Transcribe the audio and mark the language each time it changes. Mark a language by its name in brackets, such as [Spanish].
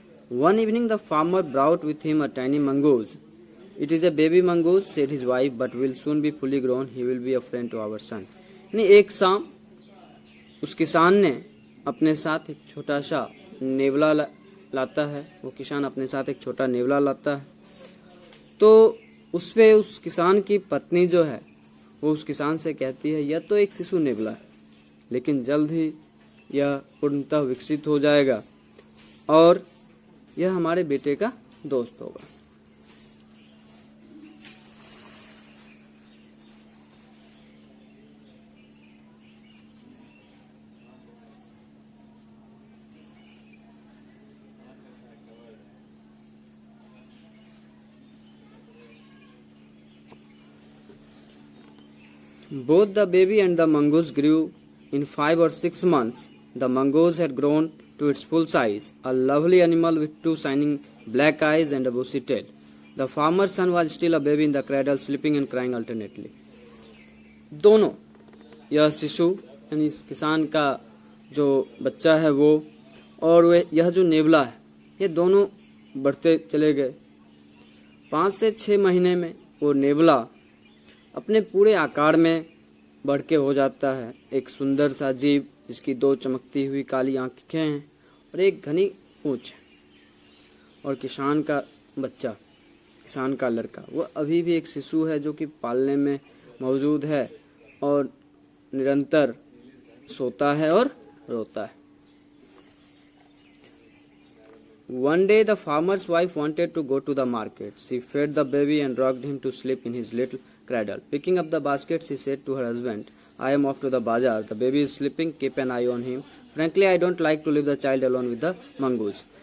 [English] One evening the farmer brought with him a tiny mongoose. It is a baby mongoose, said his wife, but will soon be fully grown. He will be a friend to our son. [Hindi] यानी एक शाम उस किसान ने अपने साथ एक छोटा सा नेवला लाता है। वो किसान अपने साथ एक छोटा नेवला लाता है। तो उस पे उस किसान की पत्नी जो है वो उस किसान से कहती है, यह तो एक शिशु नेवला है, लेकिन जल्द ही यह पूर्णतः विकसित हो जाएगा और यह हमारे बेटे का दोस्त होगा। [English] Both the baby and the mongoose grew. In 5 or 6 months, the mongoose had grown to its full size, a lovely animal with 2 shining black eyes and a bushy tail. The farmer's son was still a baby in the cradle, sleeping and crying alternately. [Hindi] दोनों, यह शिशु यानी इस किसान का जो बच्चा है वो और यह जो नेवला है, ये दोनों बढ़ते चले गए। 5 से 6 महीने में वो नेवला अपने पूरे आकार में बढ़ के हो जाता है। एक सुंदर सा जीव जिसकी 2 चमकती हुई काली आंखें हैं और एक घनी पूंछ है। और किसान का बच्चा, किसान का लड़का, वो अभी भी एक शिशु है जो कि पालने में मौजूद है और निरंतर सोता है और रोता है। [English] One day the farmer's wife wanted to go to the market. She fed the baby and rocked him to sleep in his little cradle. Picking up the basket, she said to her husband, I am off to the bazaar. The baby is sleeping. Keep an eye on him. Frankly, I don't like to leave the child alone with the mongoose.